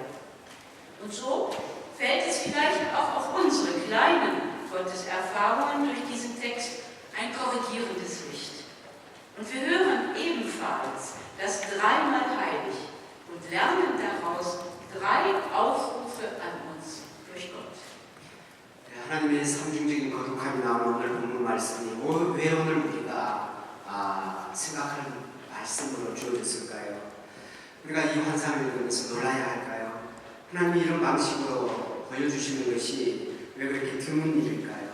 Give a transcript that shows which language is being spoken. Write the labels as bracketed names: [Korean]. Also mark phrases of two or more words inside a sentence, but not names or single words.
[German] Und so fällt es vielleicht auch auf unsere kleinen Gotteserfahrungen durch diesen Text ein korrigierendes Licht. Und wir hören ebenfalls das dreimal heilig und lernen daraus 3 Aufrufe an uns durch Gott. [Korean] 하나님의 삼중적인 거룩함이 나오는 오늘 본문 말씀이 왜 오늘 우리가 생각하는 말씀으로 주어졌을까요? 우리가 이 환상을 읽으면서 놀라야 할까요? 하나님이 이런 방식으로 보여주시는 것이 왜 그렇게 드문 일일까요?